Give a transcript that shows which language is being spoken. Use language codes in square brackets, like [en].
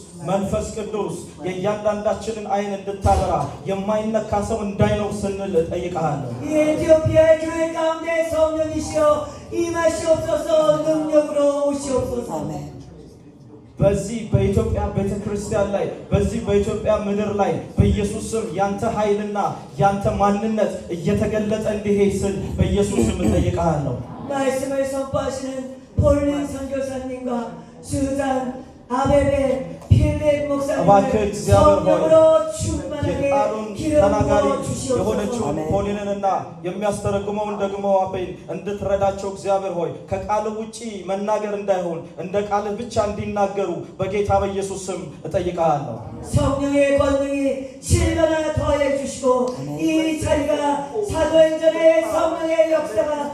[am] መንፈስ ቅዱስ የእያንዳንዳችንን አይን እንድታበራ የማይነካ ሰው እንዳይኖር ስንል እጠይቅሃለሁ። [ko] የኢትዮጵያ 교회 가운데 성령이시여 임하시옵소서. 능력으로 오시옵소서. [am] በዚህ በኢትዮጵያ ቤተክርስቲያን ላይ በዚህ በኢትዮጵያ ምድር ላይ በኢየሱስ ስም ያንተ ኃይልና ያንተ ማንነት እየተገለጠ እንዲሄድ ስል በኢየሱስ ስም እጠይቅሃለሁ። [ko] 말씀을 선포하시는 폴린 선교사님과 수잔 아베베 필립 목사님을 성령으로 충만하게 기름 부어 주시옵소서. [am] ፖሊንንና የሚያስተረጉመውን ደግሞ አቤል እንድትረዳቸው እግዚአብሔር ሆይ ከቃል ውጪ መናገር እንዳይሆን እንደ ቃል ብቻ እንዲናገሩ በጌታ በኢየሱስ ስም እጠይቃለሁ። [ko] 성령의 권능이 7배나 더해 주시고 이 자리가 사도행전의 성령의 역사가